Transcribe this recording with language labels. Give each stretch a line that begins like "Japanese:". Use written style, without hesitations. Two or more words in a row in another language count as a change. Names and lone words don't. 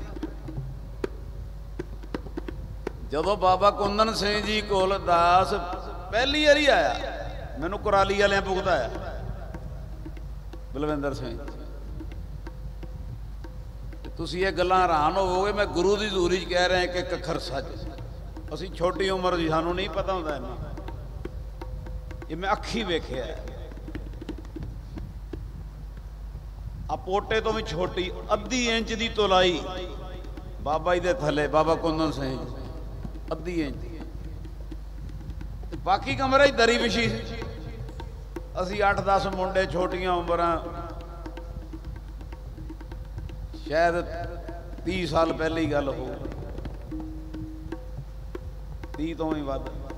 Punjabi: ਜਦੋਂ ਬਾਬਾ ਕੁੰਦਨ ਸਿੰਘ ਜੀ ਕੋਲ ਦਾਸ ਪਹਿਲੀ ਵਾਰੀ ਆਇਆ, ਮੈਨੂੰ ਕੁਰਾਲੀ ਵਾਲੇ ਭੁਗਤਾਇਆ ਬਲਵਿੰਦਰ ਸਿੰਘ, ਤੁਸੀਂ ਇਹ ਗੱਲਾਂ ਹੈਰਾਨ ਹੋਵੋਗੇ, ਮੈਂ ਗੁਰੂ ਕੀ ਹਜ਼ੂਰੀ 'ਚ ਕਹਿ ਰਿਹਾ ਇੱਕ ਇੱਕ ਅੱਖਰ ਸੱਚ। ਅਸੀਂ ਛੋਟੀ ਉਮਰ ਦੀ, ਸਾਨੂੰ ਨਹੀਂ ਪਤਾ ਹੁੰਦਾ ਇੰਨਾ, ਇਹ ਮੈਂ ਅੱਖੀਂ ਵੇਖਿਆ। ਆ ਪੋਟੇ ਤੋਂ ਵੀ ਛੋਟੀ ਅੱਧੀ ਇੰਚ ਦੀ ਤੁਲਾਈ ਬਾਬਾ ਜੀ ਦੇ ਥੱਲੇ ਬਾਬਾ ਕੁੰਦਨ ਸਿੰਘ ਅੱਧੀ ਇੰਚ ਬਾਕੀ ਕਮਰੇ 'ਚ ਦਰੀ ਵਿਛੀ ਸੀ। ਅਸੀਂ 8-10 ਮੁੰਡੇ ਛੋਟੀਆਂ ਉਮਰਾਂ ਸ਼ਾਇਦ 30 ਸਾਲ ਪਹਿਲੀ ਗੱਲ ਹੋ 30 ਤੋਂ ਵੀ ਵੱਧ।